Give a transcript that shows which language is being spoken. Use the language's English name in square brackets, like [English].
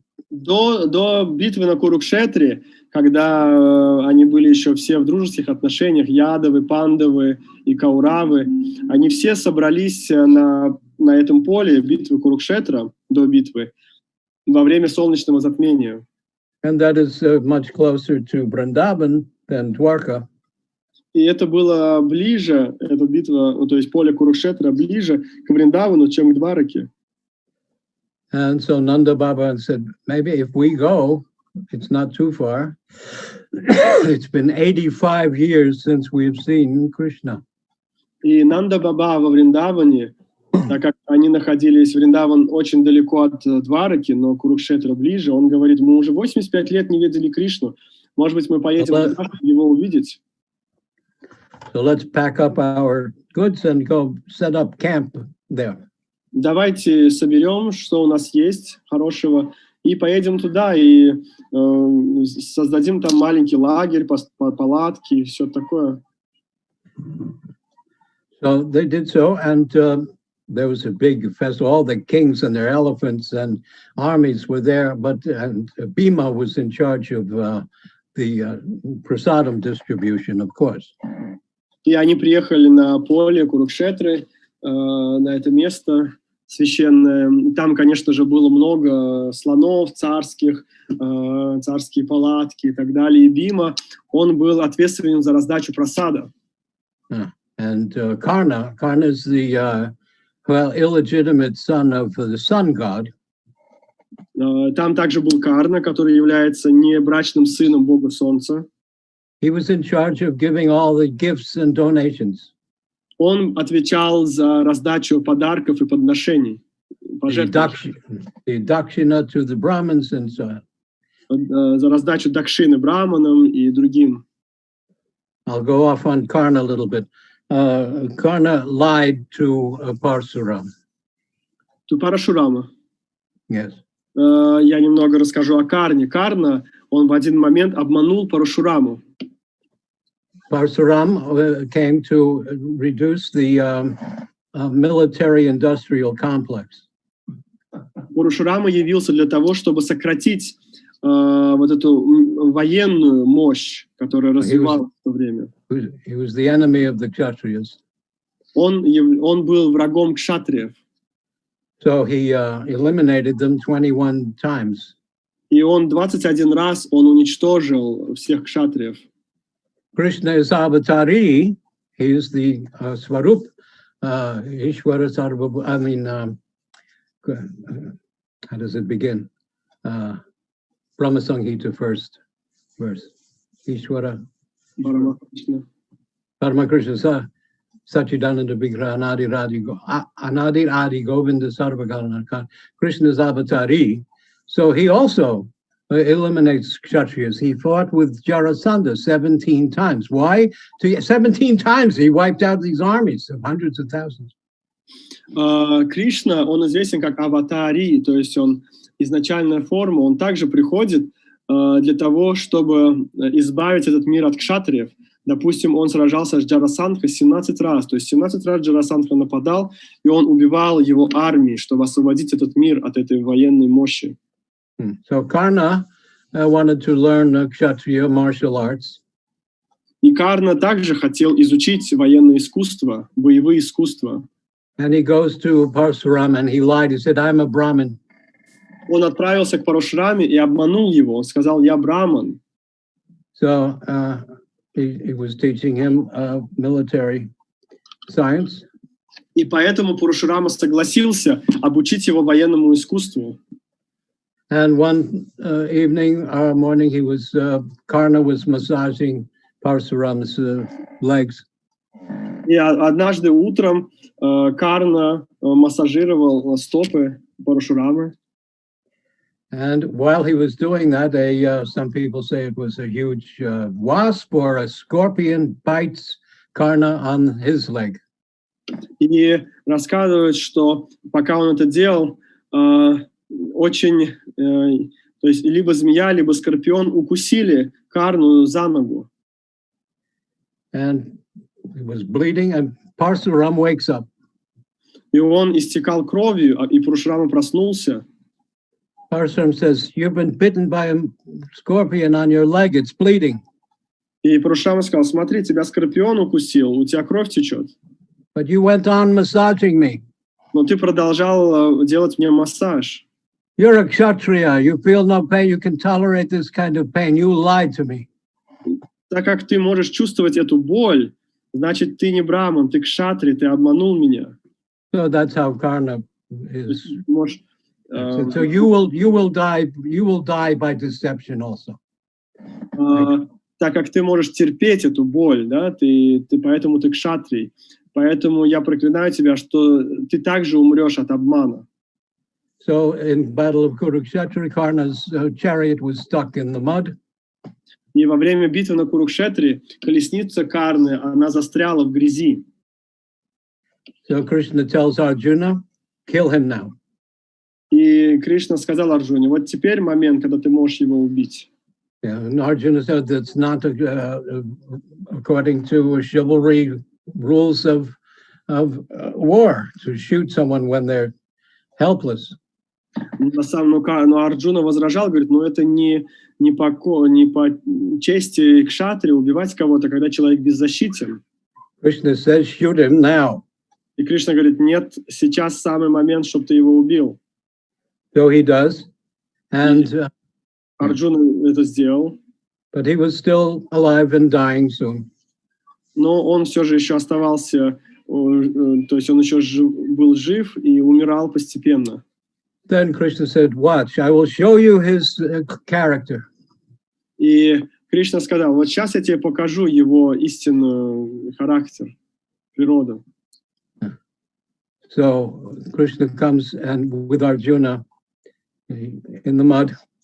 [Russian] До битвы на Курукшетре, когда они были еще все в дружеских отношениях, Ядавы, Пандавы и Кауравы, они все собрались на этом поле битвы Курукшетра, до битвы, во время солнечного затмения. [English] And that is much closer to Vrindavan than Dwarka. [Russian] И это было ближе, эта битва, то есть поле Курукшетра, ближе к Вриндавану, чем к Двараке. [English] And so Nanda Baba said, maybe if we go, it's not too far. It's been 85 years since we've seen Krishna. [Russian] И Нанда Баба во Вриндаване, так как они находились, Вриндаван очень далеко от Двараки, но Курукшетра ближе, он говорит, мы уже 85 лет не видели Кришну. Может быть, мы поедем туда, чтобы его увидеть. [English] So let's pack up our goods and go set up camp there. [Russian] Давайте соберем, что у нас есть хорошего, и поедем туда, и создадим там маленький лагерь, палатки, и все такое. [English] So they did so, and there was a big festival. All the kings and their elephants and armies were there, but Bhima was in charge of the prasadam distribution, of course. [Russian] И они приехали на поле Курукшетры, на это место священное. Там, конечно же, было много слонов царских, царские палатки и так далее. И Бима, он был ответственен за раздачу прасада. [English] And Karna is the illegitimate son of the sun god. [Russian] Там также был Карна, который является небрачным сыном бога солнца. [English] He was in charge of giving all the gifts and donations. [Russian] Он отвечал за раздачу подарков и подношений. [English] The dakshina to the Brahmins and so on. [Russian] За раздачу дакшины браманам и другим. [English] I'll go off on Karna a little bit. Karna lied to Parsuram. To Парашурама. Yes. [Russian] Я немного расскажу о Карне. Карна, он в один момент обманул Парашураму. [English] Parsuram came to reduce the military-industrial complex. [Russian] Парашурама явился для того, чтобы сократить вот эту военную мощь, которая развивалась в то время. [English] He was the enemy of the Kshatriyas. [Russian] Он был врагом кшатриев. [English] So he eliminated them 21 times. [Russian] И он 21 раз уничтожил всех кшатриев. [English] Krishna is avatari. He is the Swarup, Ishvara Sarva. I mean, how does it begin? Brahma Sanghita first verse. Ishvara. [Sanskrit] Parama Krishna Sachidananda Vigraha Anadi Adi Govinda Sarvagana. [English] Krishna is avatari. So he also eliminates Kshatriyas. He fought with Jarasandha 17 times. Why? 17 times he wiped out these armies of hundreds of thousands. [Russian] Кришна, он известен как аватари, то есть он изначальная форма, он также приходит для того, чтобы избавить этот мир от кшатриев. Допустим, он сражался с Джарасандхой 17 раз, то есть 17 раз Джарасандха нападал, и он убивал его армии, чтобы освободить этот мир от этой военной мощи. [English] So Karna wanted to learn Kshatriya martial arts. [Russian] И Карна также хотел изучить военное искусство, боевые искусства. [English] And he goes to Parsuram and he lied. He said, I'm a Brahmin. [Russian] Он отправился к Парашураме и обманул его. Он сказал, я браман. [English] So he was teaching him military science. [Russian] И поэтому Парашурама согласился обучить его военному искусству. [English] And one morning, he was Karna was massaging Parsuram's legs. [Russian] И однажды утром Карна массажировал стопы Парашурамы. [English] And while he was doing that, some people say it was a huge wasp or a scorpion bites Karna on his leg. [Russian] И рассказывают, что пока он это делал, очень, то есть либо змея, либо скорпион укусили Карну за ногу. [English] And he was bleeding, and Parsuram wakes up. [Russian] И он истекал кровью, и Парашурама проснулся. [English] Parsuram says, "You've been bitten by a scorpion on your leg. It's bleeding." [Russian] И Парашурама сказал, смотри, тебя скорпион укусил, у тебя кровь течет. [English] But you went on massaging me. [Russian] Но ты продолжал делать мне массаж. [English] You're a kshatriya. You feel no pain. You can tolerate this kind of pain. You lied to me. [Russian] Так как ты можешь чувствовать эту боль, значит, ты не браман, ты кшатри, ты обманул меня. [English] So that's how Karna is. [Russian] Можешь, [English] So you will die by deception also. [Russian] Так как ты можешь терпеть эту боль, да, поэтому ты кшатрий. Поэтому я проклинаю тебя, что ты также умрешь от обмана. [English] So in battle of Kurukshetra, Karna's chariot was stuck in the mud. [Russian] И во время битвы на Курукшетре колесница Карны, она застряла в грязи. [English] So Krishna tells Arjuna, kill him now. [Russian] И Кришна сказал Арджуне, вот теперь момент, когда ты можешь его убить. [English] Yeah, and Arjuna said that's not according to chivalry rules of war to shoot someone when they're helpless. [Russian] Но Арджуна возражал, говорит, ну это не по чести кшатри убивать кого-то, когда человек беззащитен. [English] Krishna says, shoot him now. [Russian] И Кришна говорит, нет, сейчас самый момент, чтобы ты его убил. [English] So he does, and [Russian] Арджуна это сделал. [English] But he was still alive and dying soon. [Russian] Но он все же еще оставался, то есть он еще был жив и умирал постепенно. [English] Then Krishna said, watch, I will show you his character. [Russian] И Кришна сказал, вот сейчас я тебе покажу его истинный характер, природу. [English] So Krishna comes and with Arjuna in the mud.